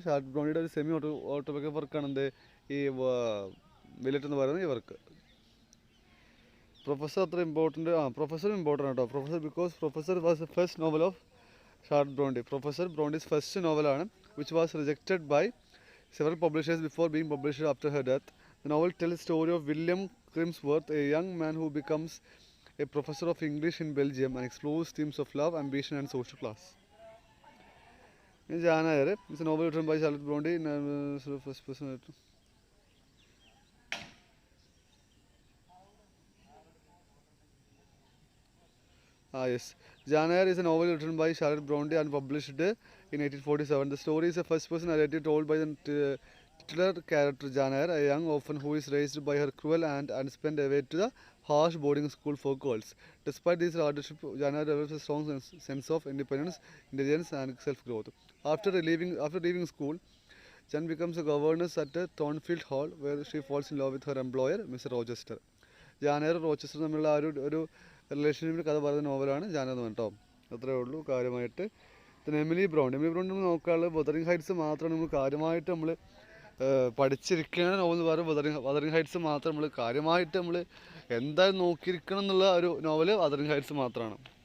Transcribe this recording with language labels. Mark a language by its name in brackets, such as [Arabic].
[Malayalam] Charlotte ബ്രോണ്ടിയുടെ ഒരു semi autobiography വർക്കാണ് എന്ത് ഈ വില്ലറ്റ് എന്ന് പറയുന്നത് ഈ വർക്ക്. [English] Professor അത്ര important professor important കേട്ടോ. Professor was the first novel of Charlotte Bronte. Professor Bronte's first novel, which was rejected by several publishers before being published after her death. The novel tells the story of William Crimsworth, a young man who becomes a professor of English in Belgium and explores themes of love, ambition and social class. Jane Eyre is a novel written by Charlotte Bronte in first person. Yes. Jane Eyre is a novel written by Charlotte Bronte and published in 1847. The story is a first-person narrative told by the titular character Jane Eyre, a young orphan who is raised by her cruel aunt and sent away to the harsh boarding school for girls. Despite this hardship, Jane Eyre develops a strong sense of independence, intelligence, and self-growth. After leaving school, Jan becomes a governess at Thornfield Hall, where she falls in love with her employer, Mr. Rochester. [Malayalam] Jane Eyre Rochester തമ്മിലുള്ള ഒരു റിലേഷൻഷിപ്പിൻ്റെ കഥ പറയുന്ന നോവലാണ് ജാന എന്ന് കേട്ടോ. അത്രേ ഉള്ളൂ കാര്യമായിട്ട്. പിന്നെ എമിലി ബ്രോണ്ട് നമ്മൾ നോക്കാനുള്ളത് wuthering ഹൈറ്റ്സ് മാത്രമാണ് നമ്മൾ കാര്യമായിട്ട് നമ്മൾ പഠിച്ചിരിക്കുന്ന നോവൽ എന്ന് പറയുന്നത് wuthering ഹൈറ്റ്സ് മാത്രം നമ്മൾ കാര്യമായിട്ട് നമ്മൾ എന്തായാലും നോക്കിയിരിക്കണം എന്നുള്ള ഒരു നോവൽ wuthering ഹൈറ്റ്സ് മാത്രമാണ്.